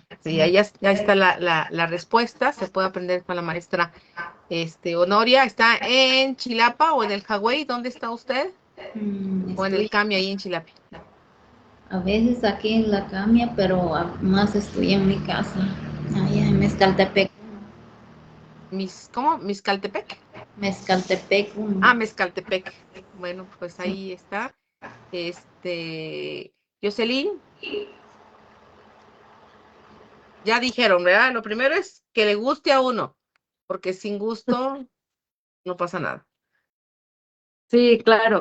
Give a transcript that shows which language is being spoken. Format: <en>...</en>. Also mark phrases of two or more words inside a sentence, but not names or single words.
<es>Sí, ahí ya está la respuesta. Se puede aprender con la maestra Honoria. ¿Está en Chilapa o en el Hawái? ¿Dónde está usted? ¿O en el Estoy CAMI ahí en Chilapa? a veces aquí en la camia, pero más estoy en mi casa, allá en Mezcaltepec. ¿Cómo? ¿Miscaltepec? Mezcaltepec 1. Ah, Mezcaltepec. Bueno, pues Sí. ahí está. Jocelyn, ya dijeron, ¿verdad? Lo primero es que le guste a uno, porque sin gusto no pasa nada. Sí, claro.</es>